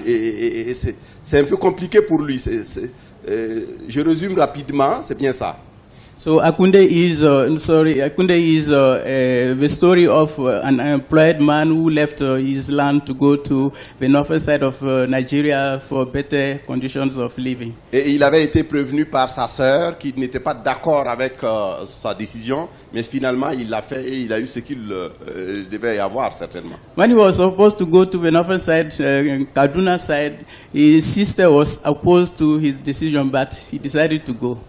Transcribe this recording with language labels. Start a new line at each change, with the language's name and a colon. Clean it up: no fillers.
French: Et c'est un peu compliqué pour lui. Je résume rapidement, c'est bien ça.
English: So Akoundé is the story of an unemployed man who left his land to go to the northern side of Nigeria for better conditions of living.
French: Et il avait été prévenu par sa sœur qui n'était pas d'accord avec sa décision, mais finalement il l'a fait et il a eu ce qu'il devait y avoir certainement.
English: When he was supposed to go to the northern side, Kaduna side, his sister was opposed to his decision, but he decided to go.